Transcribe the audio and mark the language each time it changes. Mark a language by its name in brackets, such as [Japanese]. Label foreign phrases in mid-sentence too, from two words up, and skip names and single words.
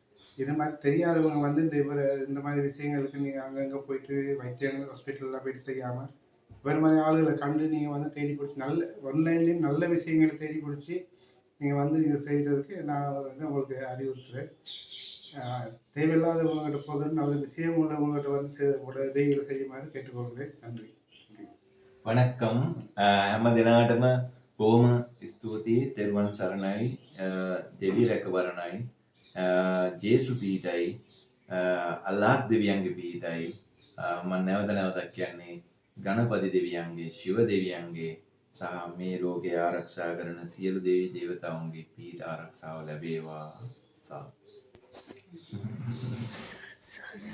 [Tamil] எங்களுக்கு இது மாதிரி தெரியாதவங்க வந்து இந்த மாதிரி விஷயங்களுக்கு நீங்கள் அங்கங்கே போயிட்டு வைத்தியம் ஹாஸ்பிட்டல்லாம் போயிட்டு செய்யாமல் வேறு மாதிரி ஆளுகளை கண்டு நீங்கள் வந்து தேடி பிடிச்சி நல்ல ஆன்லைன்லேயும் நல்ல விஷயங்களை தேடி பிடிச்சி நீங்கள் வந்து இது செய்கிறதுக்கு நான் வந்து உங்களுக்கு அறிவுறுத்துகிறேன். தேவையில்லாதவங்ககிட்ட போகிறது நல்ல விஷயம் உள்ளவங்ககிட்ட வந்து உதவிகளை செய்யுமாறு கேட்டுக்கொள்கிறேன். நன்றி. [Sinhala] වනක්කම් හැම දෙනාටම බොහොම ස්තුතියි තෙරුවන් සරණයි දෙවි රැකවරණයි ජේසු පීඨයි අල්ලාහ් දෙවියන්ගේ පීඨයි මම නැවත නැවතත් කියන්නේ ගණපති දෙවියන්ගේ ශිව දෙවියන්ගේ සහ මේ ලෝකේ ආරක්ෂා කරන සියලු දෙවි දේවතාවුන්ගේ පීඨ ආරක්ෂාව ලැබේවා.